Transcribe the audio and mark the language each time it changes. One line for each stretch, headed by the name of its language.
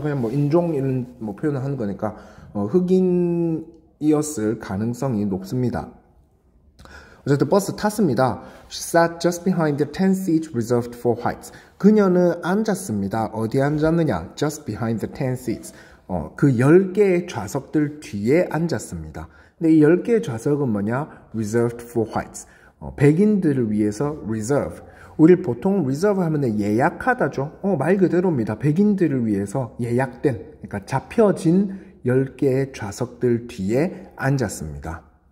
Korean: 그냥 뭐 인종 이런 뭐 표현을 하는 거니까 흑인이었을 가능성이 높습니다. 어쨌든 버스 탔습니다.
English: She sat just behind the 10 seats reserved for whites.
Korean: 그녀는 앉았습니다. 어디에 앉았느냐?
English: Just behind the 10 seats.
Korean: 그 10개의 좌석들 뒤에 앉았습니다. 근데 이 10개의 좌석은 뭐냐?
English: Reserved for whites.
Korean: 백인들을 위해서 reserve. 우리 보통 reserve 하면 예약하다죠. 말 그대로입니다. 백인들을 위해서 예약된, 그러니까 잡혀진 10개의 좌석들 뒤에 앉았습니다.